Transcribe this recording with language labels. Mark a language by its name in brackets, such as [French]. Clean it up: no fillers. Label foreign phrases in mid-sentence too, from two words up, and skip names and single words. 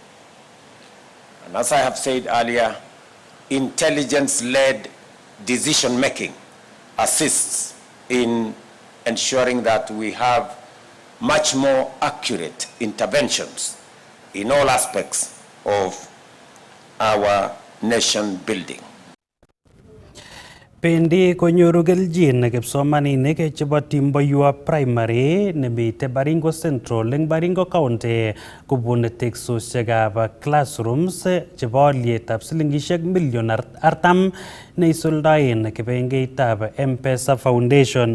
[English] And as I have said earlier, intelligence-led decision-making assists in ensuring that we have much more accurate interventions in all aspects of our nation building. [Kalenjin] Pendi konyoru keljin kipsomaninik chebo Timboywa Primary nemite Baringo Central eng Baringo County kobun teksosiekab classrooms chebo olietab silingishek million 40 neisuldaen kibengeitab M-Pesa Foundation.